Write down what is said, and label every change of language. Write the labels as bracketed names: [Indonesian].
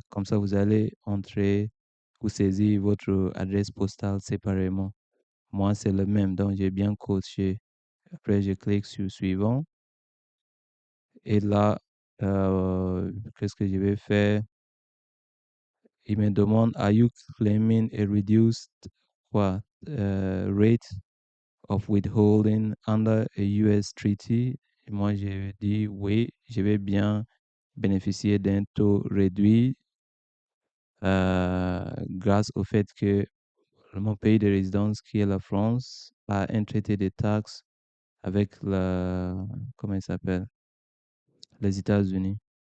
[French] Comme ça, vous allez entrer ou saisir votre adresse postale séparément. Moi, c'est le même, donc j'ai bien coché. Après, je clique sur suivant. Et là, qu'est-ce que je vais faire? Il me demande, [English] are you claiming a reduced quoi, rate of withholding under a US treaty? [French] Et moi, je dis oui, je vais bien bénéficier d'un taux réduit grâce au fait que mon pays de résidence, qui est la France, a un traité de taxes avec comment il s'appelle? Les États-Unis.